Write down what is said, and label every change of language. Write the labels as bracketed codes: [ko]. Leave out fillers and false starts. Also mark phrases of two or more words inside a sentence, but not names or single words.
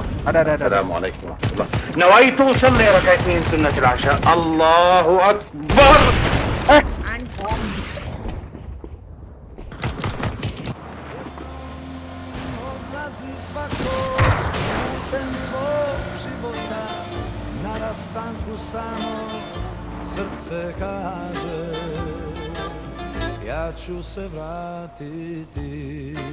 [ar] السلام عليكم ورحمة الله. نويت أصلي ركعتين سنة العشاء. الله أكبر. [bs] Na rastanku samo srce kaže ja ću se vratiti.